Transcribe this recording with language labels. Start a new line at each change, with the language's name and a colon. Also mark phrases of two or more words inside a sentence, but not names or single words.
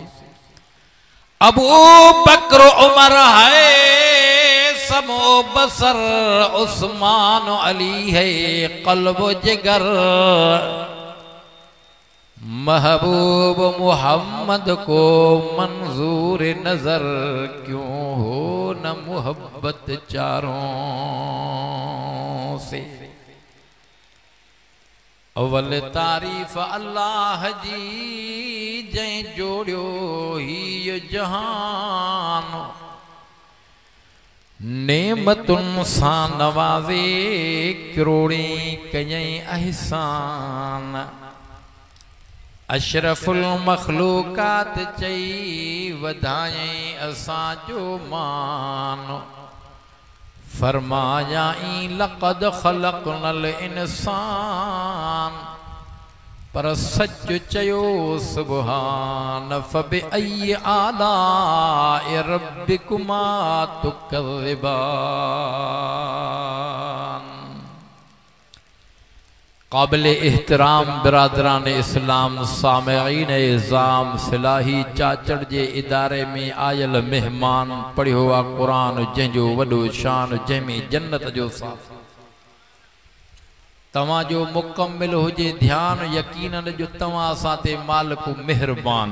Urdu: ابو بکر عمر ہے سمع و بصر، عثمان علی ہے قلب جگر، محبوب محمد کو منظور نظر، کیوں ہو نہ محبت چاروں سے.
Sindhi: अव्वल तारीफ अल्लाह जी जै जोड़ियो ही जहान, नेमतुन सा नवाज़े करोड़ी कयई अहसान। अशरफुल मखलूकात चई वधाए असांजो मान, फरमायाई
Arabic: لقد خلقنا الإنسان,
Sindhi: पर सच चयो सुब्हान
Arabic: فبأي آلاء ربكما تكذبان.
Sindhi: काबिल एहतराम बिरादरान इस्लाम, सामईन इज़ाम, सिलाही चाचड़ जे इदारे में आयल मेहमान, पढ़ियो आ कुरान जंहिंजो वॾो शान, जंहिंमें जन्नत जो साथ तव्हां जो मुकम्मिल हुजे ध्यान, यकीनन जो तव्हां सां ते मालिक मेहरबान।